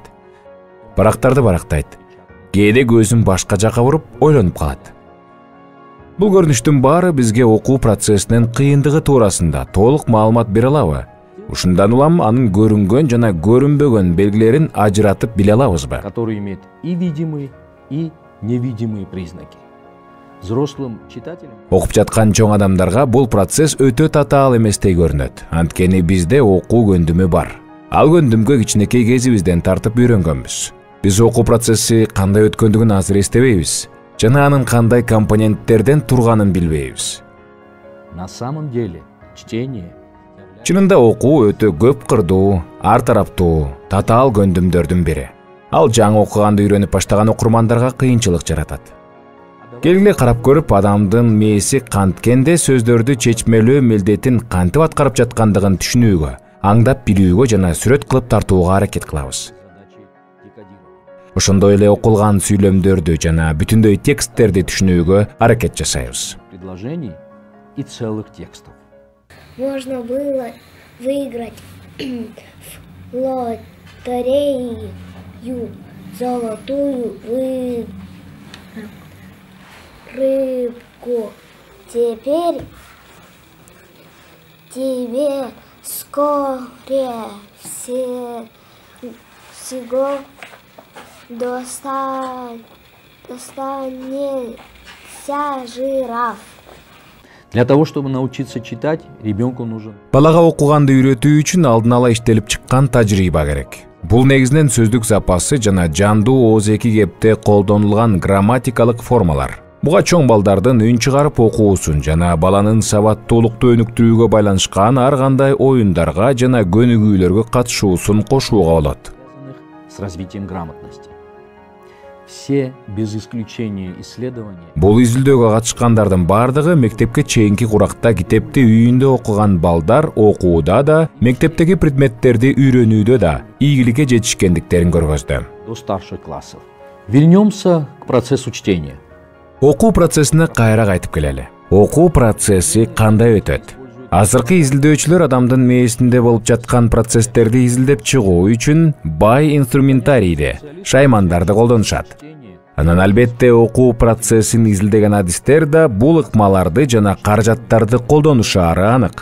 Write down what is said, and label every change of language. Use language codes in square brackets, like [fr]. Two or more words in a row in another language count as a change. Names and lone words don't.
[ky] Барактарды барактайт. Кээде көзүн башка жака буруп, ойлонуп калат. Бул көрүнүштүн баары бизге окуу процессинин кыйындыгы туурасында толук маалымат бере алабы? Ушундан улам анын көрүнгөн жана көрүнбөгөн белгилерин ажыратып биле алабызбы? [ru] Который имеет и видимые, и невидимые признаки. Взрослым читателям [ky] Окуп жаткан чоң адамдарга бул процесс өтө татаал эместей көрүнөт. Анткени бизде окуу көндүмү бар. Ал көндүмгө кичинекей кезибизден тартып үйрөнгөнбүз. Биз окуу процесси кандай өткөндүгүн азыр эстебейбиз. Жана анын кандай компоненттерден турганын билбейбиз. [ru] на самом деле чтение [ky] Чынында окуу өтө көп кырдуу, ар тараптуу, татаал көндүмдөрдүн бири. Ал жаңы окуганды үйрөнүп баштаган окурмандарга кыйынчылык жаратат. Келгиле карап көрүп, адамдын мээси канткенде сөздөрдү чечмелөө милдетин кантип аткарып жаткандыгын түшүнүүгө, аңдап билүүгө жана сүрөт кылып тартууга аракет кылабыз. Ошондой эле окулган сүйлөмдөрдү жана бүтүндөй тексттерди түшүнүүгө аракет жасайбыз. [ru] предложений и целых текстов. Можно было выиграть в лотерею золотую рыбку. Теперь тебе вскоре всего достанется жираф. Для того, чтобы научиться читать, ребенку нужен [ky] Балага окуганды үйрөтүү үчүн алдын ала иштелип чыккан тажрыйба керек. Бул негизинен сөздүк запасы жана жандуу оозеки кепте колдонулган грамматикалык формалар. Буга чоң балдардын үн чыгарып окуусун жана баланын сабаттуулукту өнүктүрүүгө байланышкан ар кандай оюндарга жана көнүгүүлөргө катышуусун кошууга болот. [ru] с развитием грамотности. Все без исключения исследования [ky] Бул изилдөөгө катышкандардын бардыгы мектепке чейинки куракта китепти үйүндө окуган балдар окууда да, мектептеги предметтерди үйрөнүүдө да ийгиликке жетишкендиктерин көргөздү. [ru] до старших классов. Вернемся к процессу чтения. [ky] Окуу процессине кайра кайтып келели. Окуу процесси кандай өтөт? Азыркы изилдөөчүлөр адамдын мээсинде болуп жаткан процесстерди изилдеп чыгуу үчүн бай инструментарийди, шаймандарды колдонушат. Анан албетте окуу процессин изилдеген адистер да бул ыкмаларды жана каражаттарды колдонушаары анык.